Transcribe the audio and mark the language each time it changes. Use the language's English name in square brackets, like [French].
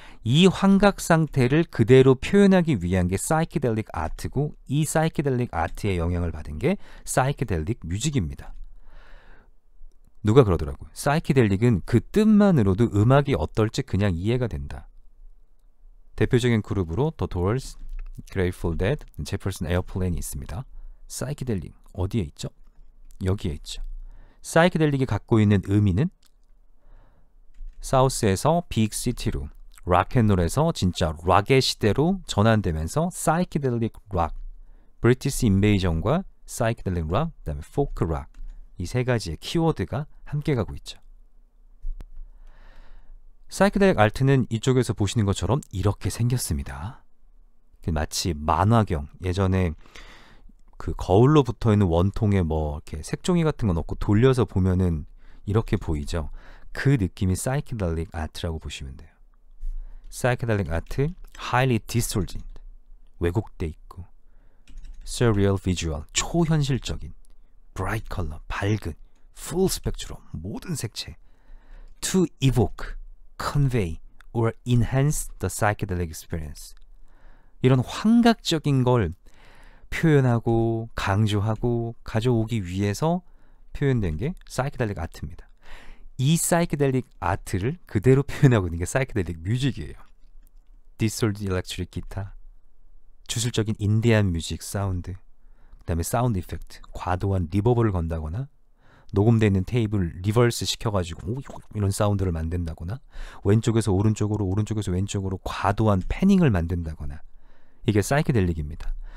[Korean] 이 환각 상태를 그대로 표현하기 위한 게 사이키델릭 아트고 이 사이키델릭 아트의 영향을 받은 게 사이키델릭 뮤직입니다. 누가 그러더라고요. 사이키델릭은 그 뜻만으로도 음악이 어떨지 그냥 이해가 된다. 대표적인 그룹으로 The Doors, Grateful Dead, Jefferson Airplane이 있습니다. 사이키델릭 어디에 있죠? 여기에 있죠. 사이키델릭이 갖고 있는 의미는 사우스에서 빅시티로 락앤롤에서 진짜 락의 시대로 전환되면서 사이키델릭 락, 브리티시 인베이전과 사이키델릭 락, 그다음에 포크 락 이 세 가지의 키워드가 함께 가고 있죠. 사이키델릭 아트는 이쪽에서 보시는 것처럼 이렇게 생겼습니다. 마치 만화경, 예전에 그 거울로 붙어있는 원통에 뭐 이렇게 색종이 같은 거 넣고 돌려서 보면은 이렇게 보이죠. 그 느낌이 사이키델릭 아트라고 보시면 돼요. [English] 사이키델릭 아트, highly distorted, [Korean] 왜곡돼 있고, [English] surreal visual, [Korean] 초현실적인, [English] bright color, [Korean] 밝은, [English] full spectrum, [Korean] 모든 색채, [English] to evoke, convey, or enhance the psychedelic experience. [Korean] 이런 환각적인 걸 표현하고 강조하고 가져오기 위해서 표현된 게 사이키델릭 아트입니다. 이 사이키델릭 아트를 그대로 표현하고 있는 게 사이키델릭 뮤직이에요. 디솔드 일렉트릭 기타, 주술적인 인디안 뮤직 사운드, 그 다음에 사운드 이펙트, 과도한 리버브를 건다거나 녹음되어 있는 테이프를 리버스 시켜가지고 이런 사운드를 만든다거나 왼쪽에서 오른쪽으로 오른쪽에서 왼쪽으로 과도한 패닝을 만든다거나 이게 사이키델릭입니다.